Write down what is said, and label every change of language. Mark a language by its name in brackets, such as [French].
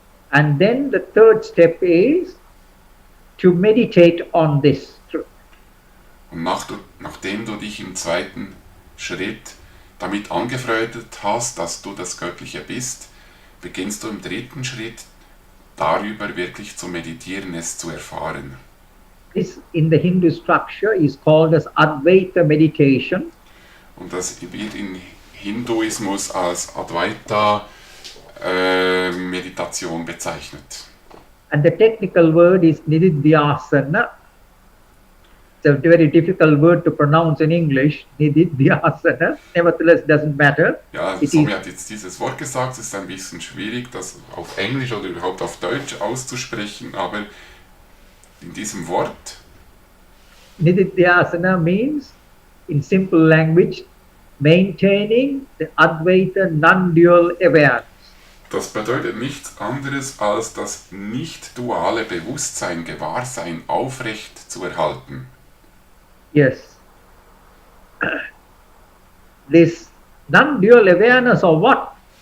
[English] And then the third step is to meditate on this truth. [German] Und nachdem du dich im zweiten Schritt damit angefreundet hast, dass du das Göttliche bist, beginnst du im dritten Schritt darüber wirklich zu meditieren, es zu erfahren. [English] This in the Hindu structure is called as Advaita meditation. [German] Und das wird im Hinduismus als Advaita Meditation bezeichnet. [English] And the technical word is Nididhyasana. It's a very difficult word to pronounce in English, Nididhyasana. Nevertheless, doesn't matter. [German] Ja, Swami hat jetzt dieses Wort gesagt, es ist ein bisschen schwierig, das auf Englisch oder überhaupt auf Deutsch auszusprechen, aber in diesem Wort [English] Nididhyasana means, in simple language, maintaining the Advaita non-dual awareness. [German] das bedeutet nichts anderes als das nicht-duale Bewusstsein, Gewahrsein aufrecht zu erhalten. [English] Yes. This non-dual awareness of what?